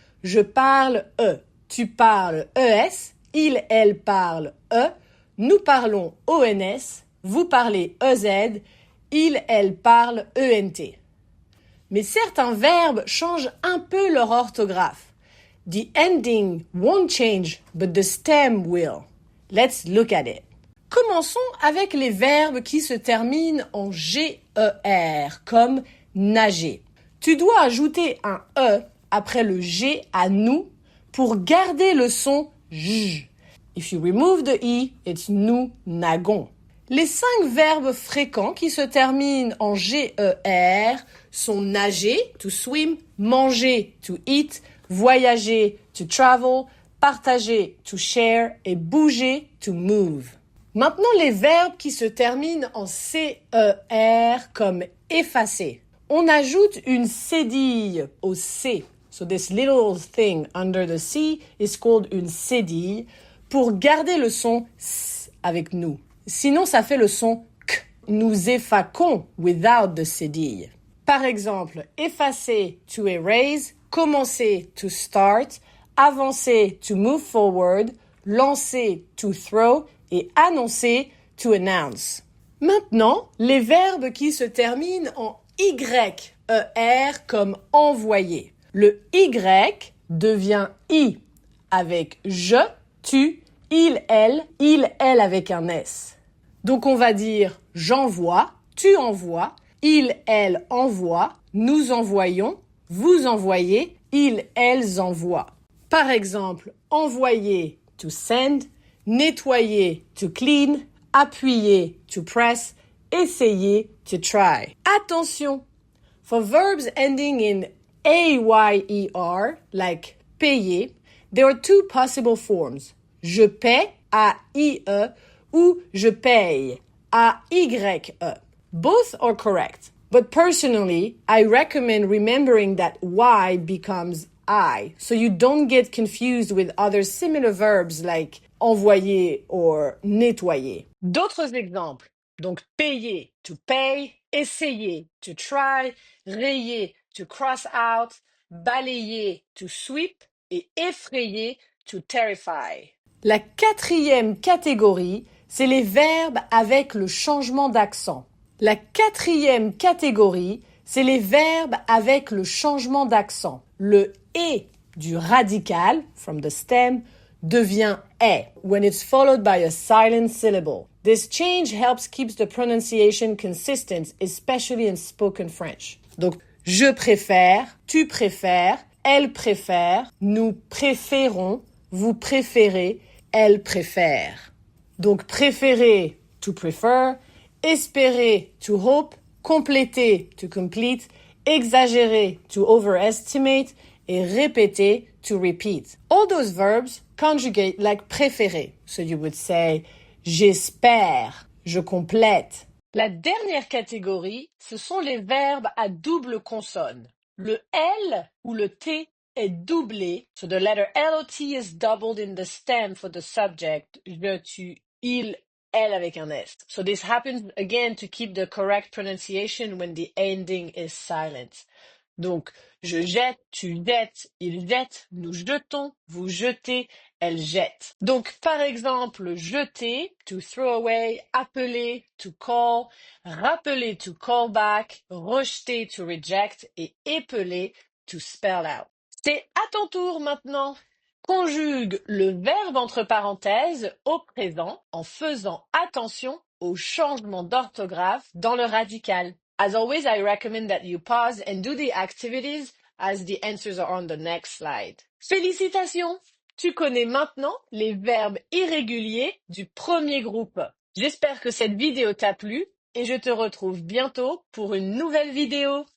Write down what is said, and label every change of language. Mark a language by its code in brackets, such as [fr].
[fr] Je parle E, tu parles ES, il, elle parle E, nous parlons ONS, vous parlez EZ, il, elle parle ENT. Mais certains verbes changent un peu leur orthographe. [en] The ending won't change, but the stem will. Let's look at it. [fr] Commençons avec les verbes qui se terminent en GER, comme nager. Tu dois ajouter un E après le G à nous pour garder le son J. [en] If you remove the E, it's [fr] nous nagons. Les 5 verbes fréquents qui se terminent en GER sont nager, to swim, manger, to eat, voyager, to travel, partager, to share et bouger, to move. Maintenant, les verbes qui se terminent en CER comme effacer. On ajoute une cédille au C. [en] So this little thing under the C is called [fr] une cédille pour garder le son S avec nous. Sinon, ça fait le son K. Nous effaquons [en] without the [fr] cédille. Par exemple, effacer, to erase, commencer, to start, avancer, to move forward, lancer, to throw et annoncer, to announce. Maintenant, les verbes qui se terminent en YER comme envoyer. Le Y devient I avec je, tu, il, elle avec un S. Donc on va dire j'envoie, tu envoies, il, elle envoie, nous envoyons, vous envoyez, ils, elles envoient. Par exemple, envoyer, to send, nettoyer, to clean, appuyer, to press, essayer, to try. Attention! [en] For verbs ending in AYER, like payer, there are 2 possible forms. [fr] Je paie, A-I-E, ou je paye, A-Y-E. [en] Both are correct, but personally, I recommend remembering that Y becomes I, so you don't get confused with other similar verbs like envoyer or nettoyer. [fr] D'autres exemples. Donc, payer, to pay, essayer, to try, rayer, to cross out, balayer, to sweep, et effrayer, to terrify. La 4e catégorie, c'est les verbes avec le changement d'accent. La 4e catégorie, c'est les verbes avec le changement d'accent. Le « et » du radical, [en] from the stem, [fr] devient « est » [en] when it's followed by a silent syllable. This change helps keep the pronunciation consistent, especially in spoken French. [fr] Donc, je préfère, tu préfères, elle préfère, nous préférons, vous préférez, elle préfère. Donc, préférer, to prefer, espérer, to hope, compléter, to complete, exagérer, to overestimate, et répéter, to repeat. [en] All those verbs conjugate like préférer. So you would say, [fr] j'espère, je complète. La dernière catégorie, ce sont les verbes à double consonne. Le L ou le T est doublé. [en] So the letter L or T is doubled in the stem for the subject. [fr] Je, tu, il, elle avec un S. [en] So this happens again to keep the correct pronunciation when the ending is silent. [fr] Donc, je jette, tu jettes, il jette, nous jetons, vous jetez, elle jette. Donc, par exemple, jeter, to throw away, appeler, to call, rappeler, to call back, rejeter, to reject, et épeler, to spell out. C'est à ton tour maintenant. Conjugue le verbe entre parenthèses au présent en faisant attention au changement d'orthographe dans le radical. [en] As always, I recommend that you pause and do the activities as the answers are on the next slide. [fr] Félicitations! Tu connais maintenant les verbes irréguliers du premier groupe. J'espère que cette vidéo t'a plu et je te retrouve bientôt pour une nouvelle vidéo.